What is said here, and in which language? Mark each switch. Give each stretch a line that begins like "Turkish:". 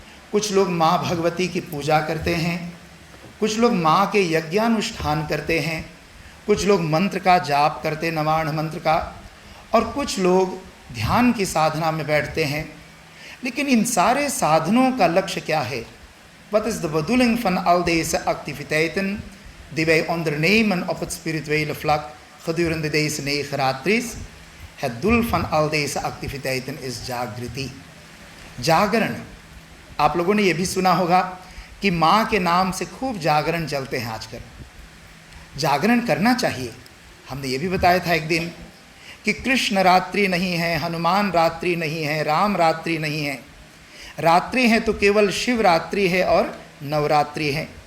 Hindi: कुछ लोग माँ भगवती की पूजा करते हैं, कुछ लोग माँ के यज्ञानुष्ठान करते हैं, कुछ लोग मंत्र का जाप करते, नवाण मंत्र का, और कुछ लोग ध्यान की साधना में बैठते हैं। लेकिन इन सारे साधनों का लक्ष्य क्या है?
English: What is
Dutch: the bedoeling van al deze activiteiten die wij ondernemen op het spirituele vlak gedurende deze 9 ratri's? Het doel van al deze activiteiten is
Hindi: जागृति, जागरण। आप लोगों ने ये भी सुना होगा कि माँ के नाम से खूब जागरण चलते हैं आजकल। जागरण करना चाहिए। हमने ये भी बताया था एक दिन कि कृष्ण रात्रि नहीं है, हनुमान रात्रि नहीं है, राम रात्रि नहीं है। रात्रि है तो केवल शिवरात्रि है और नवरात्रि है।